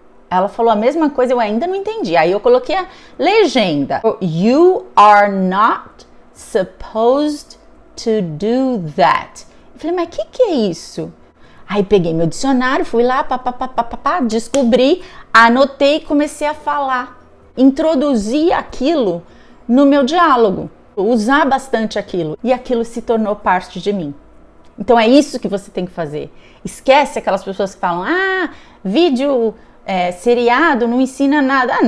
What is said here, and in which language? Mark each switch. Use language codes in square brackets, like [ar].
[pt] Ela falou a mesma coisa, eu ainda não entendi. Aí eu coloquei a legenda. [en] "You are not supposed to do that." [pt] Eu falei, mas o que é isso? Aí peguei meu dicionário, fui lá, descobri, anotei e comecei a falar. Introduzir aquilo no meu diálogo. Usar bastante aquilo. E aquilo se tornou parte de mim. Então é isso que você tem que fazer. Esquece aquelas pessoas que falam, vídeo, seriado, não ensina nada.